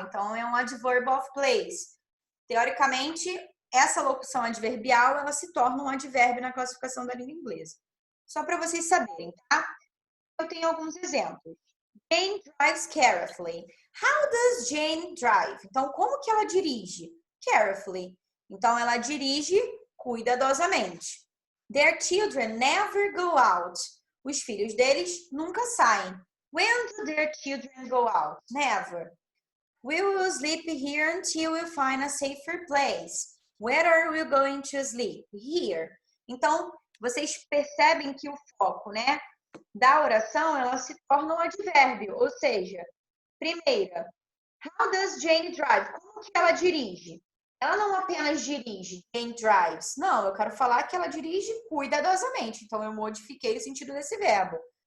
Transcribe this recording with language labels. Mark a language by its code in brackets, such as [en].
[pt] Então, é um adverb of place. Teoricamente, essa locução adverbial, ela se torna um advérbio na classificação da língua inglesa. Só para vocês saberem, tá? Eu tenho alguns exemplos. [en] Jane drives carefully. How does Jane drive? [pt] Então, como que ela dirige? Carefully. Então, ela dirige cuidadosamente. [en] Their children never go out. [pt] Os filhos deles nunca saem. [en] When do their children go out? Never. We will sleep here until we find a safer place. Where are we going to sleep? Here. [pt] Então, vocês percebem que o foco, né, da oração, ela se torna um advérbio, ou seja, primeira, [en] how does Jane drive? [pt] Como que ela dirige? Ela não apenas dirige, [en] Jane drives. [pt] Não, eu quero falar que ela dirige cuidadosamente. Então, eu modifiquei o sentido desse verbo.